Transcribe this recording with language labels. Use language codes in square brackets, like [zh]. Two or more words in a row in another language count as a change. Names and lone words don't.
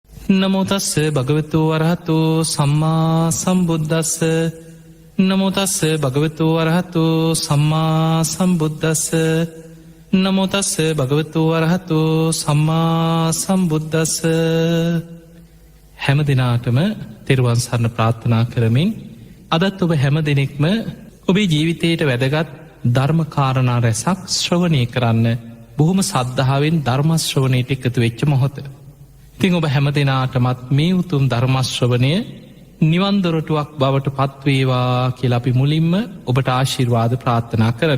[pi] නමෝ තස්ස භගවතු වරහතු සම්මා සම්බුද්දස්ස නමෝ තස්ස භගවතු වරහතු සම්මා සම්බුද්දස්ස නමෝ තස්ස භගවතු වරහතු සම්මා සම්බුද්දස්ස. [si] හැම දිනාටම තෙරුවන් සරණ ප්‍රාර්ථනා කරමින් අදත් ඔබ හැම දෙනෙක්ම ඔබේ ජීවිතයට වැදගත් ධර්මකාරණා රැසක් ශ්‍රවණය කරන්න බොහොම සද්ධාවෙන් ධර්මශ්‍රවණයට එකතු වෙච්ච මොහොත. ඉතිං ඔබ හැම දෙනාටමත් මේ උතුම් ධර්මශ්‍රවණය නිවන්දොරටුවක් බවට පත්වේවා කියලා අපි මුලින්ම ඔබට ආශිර්වාද ප්‍රාර්ථනා කරන.